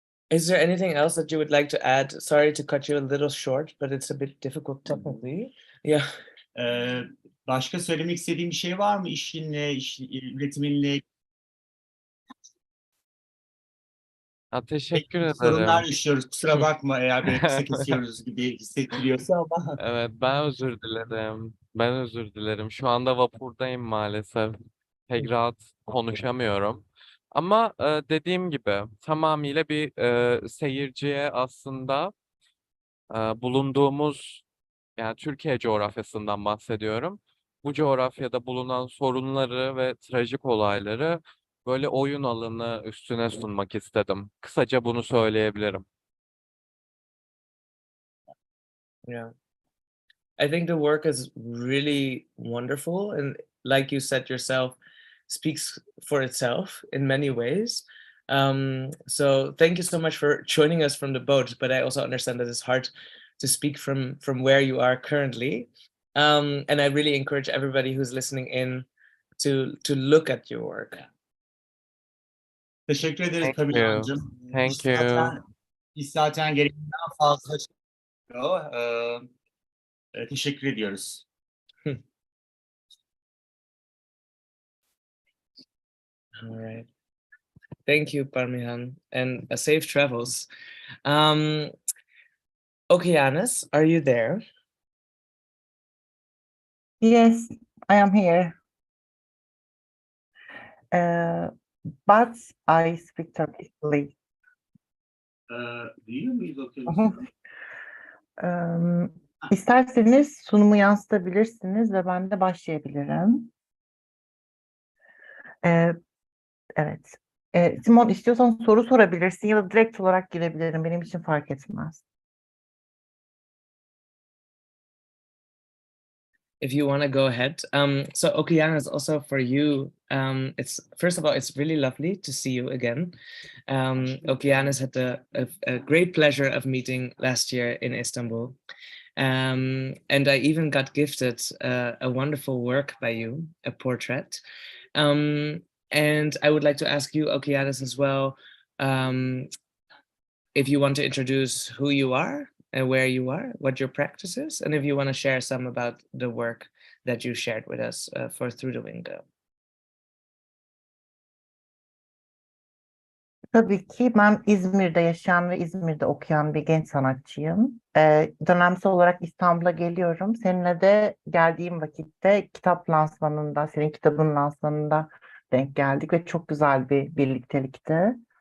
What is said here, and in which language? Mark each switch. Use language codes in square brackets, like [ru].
[en] Is there anything else that you would like to add? Sorry to cut you a little short, but it's a bit difficult technically. Yeah. [tr] Başka söylemek istediğin bir şey var mı işinle, üretiminle? Teşekkür ederim. Sorunlar yaşıyoruz. Kusura bakma eğer böyle kısa kesiyoruz gibi hissettiriyorsa ama. Evet, ben özür dilerim. Ben özür dilerim. Şu anda vapurdayım maalesef. Pek rahat konuşamıyorum. Ama dediğim gibi tamamıyla bir seyirciye aslında bulunduğumuz yani Türkiye coğrafyasından bahsediyorum. Bu coğrafyada bulunan sorunları ve trajik olayları böyle oyun alanı üstüne sunmak istedim. Kısaca bunu söyleyebilirim. [en] Yeah. I think the work is really wonderful, and like you said yourself, speaks for itself in many ways. So thank you so much for joining us from the boat, but I also understand that it's hard to speak from where you are currently. And I really encourage everybody who's listening in to look at your work. [tr] Teşekkür ederiz [en] Thank Pamela you. [tr] Hanımcığım. [en] Thank you. [tr] İş zaten gereğinden fazla çıkıyor. Teşekkür ediyoruz. [en] All right. Thank you, Parmihan, and safe travels. Okeanis, are you there? Yes, I am here. But I speak Turkish, please. [tr] Duyuyor muyuz okyanusu? İsterseniz sunumu yansıtabilirsiniz ve ben de başlayabilirim. Evet. Simon, istiyorsan soru sorabilirsin ya da direkt olarak girebilirim. Benim için fark etmez. [en] If you want to go ahead. So Okeanis, also for you, it's first of all, it's really lovely to see you again. Okeanis had a great pleasure of meeting last year in Istanbul. And I even got gifted a wonderful work by you, a portrait. And I would like to ask you, Okeanis, as well, if you want to introduce who you are and where you are, what your practice is, and if you want to share some about the work that you shared with us for Through the Window. [tr] Tabii ki ben İzmir'de yaşayan ve İzmir'de okuyan bir genç sanatçıyım. Dönemsel olarak İstanbul'a geliyorum. Seninle de geldiğim vakitte kitap lansmanında, senin kitabın lansmanında denk geldik ve çok güzel bir birliktelikti.